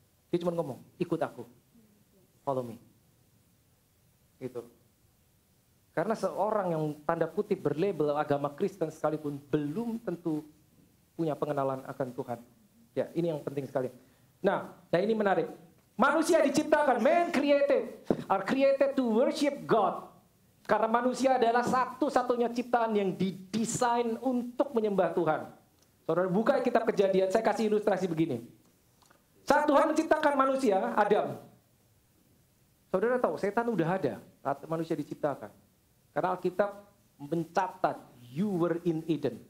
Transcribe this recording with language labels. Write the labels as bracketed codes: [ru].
[id] Dia cuma ngomong, ikut aku, [en] follow me. [id] Gitu. Karena seorang yang tanda kutip berlabel agama Kristen sekalipun belum tentu punya pengenalan akan Tuhan. Ya, ini yang penting sekali. Nah ini menarik. Manusia diciptakan, [en] man are created to worship God. [id] Karena manusia adalah satu-satunya ciptaan yang didesain untuk menyembah Tuhan. Saudara buka kitab Kejadian, saya kasih ilustrasi begini. Saat Tuhan menciptakan manusia, Adam. Saudara tahu, setan udah ada saat manusia diciptakan. Karena Alkitab mencatat [en] you were in Eden.